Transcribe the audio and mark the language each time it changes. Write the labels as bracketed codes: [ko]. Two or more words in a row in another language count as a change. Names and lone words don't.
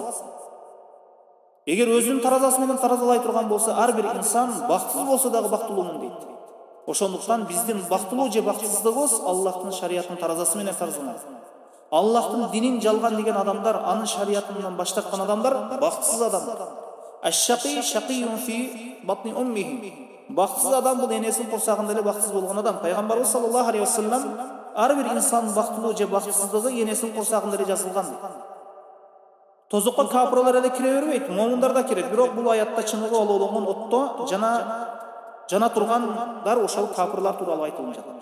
[ky] Эгер өзүнүн таразасы менен таразалай турган болсо, ар бир инсан бактысыз болсо дагы бактылуумун дейт. Ошондуктан биздин бактылуу же бактысыздыгыбыз Аллахтын шариятынын таразасы менен таразаланат. Аллахтын динин жалган деген адамдар, анын шариятынан баш тарткан адамдар бактысыз адамдар. [ar] الشقي شقي في بطن أمه. [ky] Бактысыз адам бул энесинин курсагында эле бактысыз болгон адам. Пайгамбарыбыз [ar] صلى الله عليه وسلم [ky] ар бир инсан бактылуу же бактысыздыгы энесинин курсагында эле жазылган. Тозокко капырлар эле кире бербейт, момундар да кирет. Бирок бул аятта чыныгы олоолонгон отто жана тургандар ошол капырлар тууралуу айтылып жатат.